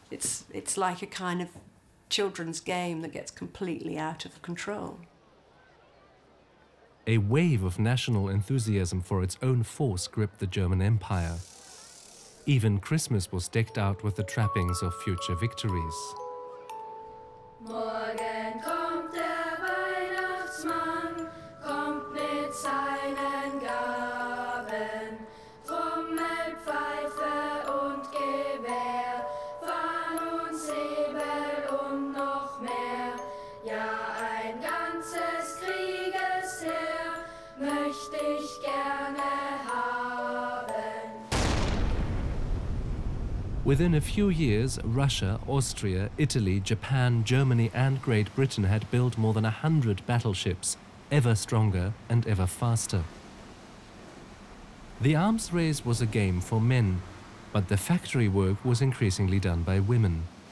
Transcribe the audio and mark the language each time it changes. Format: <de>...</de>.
<en>It's like a kind of children's game that gets completely out of control. A wave of national enthusiasm for its own force gripped the German Empire. Even Christmas was decked out with the trappings of future victories.</en> <de>Morgen kommt der Weihnachtsmann, kommt mit seinen Gaben, Trommel, Pfeife und Gewehr, Fahnen und Säbel und noch mehr. Ja, ein ganzes Kriegesheer möchte ich gerne haben.</de> <en>Within a few years, Russia, Austria, Italy, Japan, Germany and Great Britain had built more than 100 battleships, ever stronger and ever faster. The arms race was a game for men, but the factory work was increasingly done by women.</en>